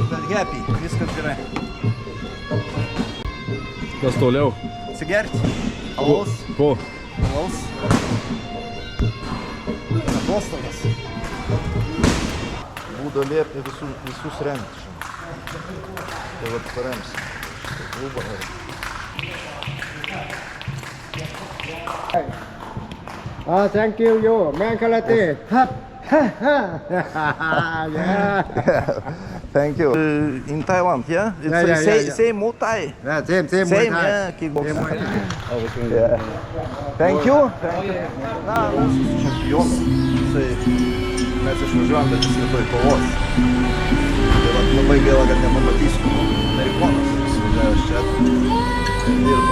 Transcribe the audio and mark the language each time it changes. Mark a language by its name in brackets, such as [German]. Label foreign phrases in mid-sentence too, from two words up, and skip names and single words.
[English] happy, [Lithuanian] viskas gerai. Kas toliau? Atsigerti. Alaus. Ko? Alaus. Atostogas. Būdo liepti visus remti. Tai vat paremsi. Klubą. [English] Thank you, man karate. Yeah. Thank you. In Thailand, yeah? It's same Muay Thai. Yeah, same Same, Muay Thai. yeah, kickboxing. Yeah. Thank you. [Lithuanian] Na, mūsų čempionas. Mes išvažiuojam, bet jis rytoj kovos. Tai vat labai gaila, kad nepamatysiu. Amerikonas išvažiavęs čia. Dirba.